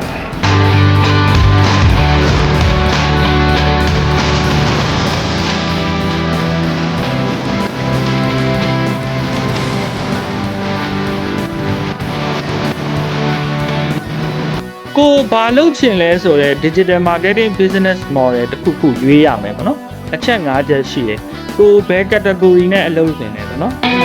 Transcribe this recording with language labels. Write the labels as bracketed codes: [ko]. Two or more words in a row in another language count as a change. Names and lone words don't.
[my] ကိုဘာလုပ်ချင်လဲဆိုတော့ [en] digital marketing business model [my] တစ်ခုခုရွေးရမယ်ပေါ့နော်အချက်၅ချက်ရှိတယ်ကိုဘယ် category နဲ့အလုပ်တင်လဲပေါ့နော်